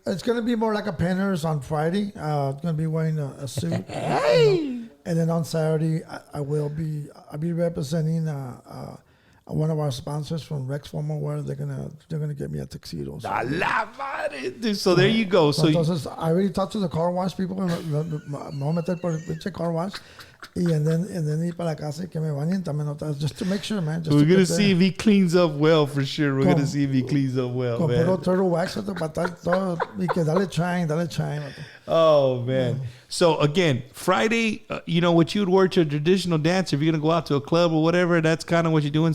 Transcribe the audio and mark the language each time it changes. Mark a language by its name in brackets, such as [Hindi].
[English] It's going to be more like a Penner's on Friday. It's going to be wearing a suit. Hey! And then on Saturday, I'll be representing one of our sponsors from Rex Formal Wear. They're gonna get me a tuxedo. So, [Spanish] A la madre, [English] dude. So there you go. So [Spanish] entonces, [English] I already talked to the car wash people. [Spanish] Me voy a meter por el pinche car wash. [English] And then [Spanish] ir para la casa y que me bañen también otra, [English] just to make sure, man. we're gonna see if he cleans up well for sure. We're gonna see if he cleans up well, [Spanish] con puro [English] man. [Spanish] turtle wax para estar todo y que dale chine. [English] Oh man. So again, Friday, what you would wear to a traditional dance. If you're gonna go out to a club or whatever, that's kind of what you're doing.